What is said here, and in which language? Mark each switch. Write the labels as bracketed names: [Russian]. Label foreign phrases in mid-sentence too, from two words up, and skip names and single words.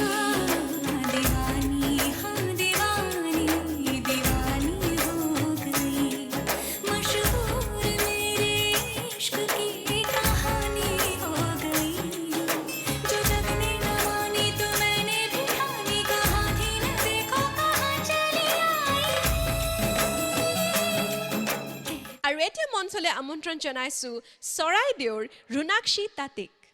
[Hindi] दीवानी हाँ दीवानी दीवानी हो गई। मशहूर मेरे इश्क की कहानी हो गई। जो जग ने न मानी तो मैंने भी ठानी, कहा थी मैं देखो कहाँ चली आई। [Assamese] আৰু এতিয়া মঞ্চলৈ আমন্ত্ৰণ জনাইছো চৰাইদেউৰ ৰুণাক্ষী তাঁতিক।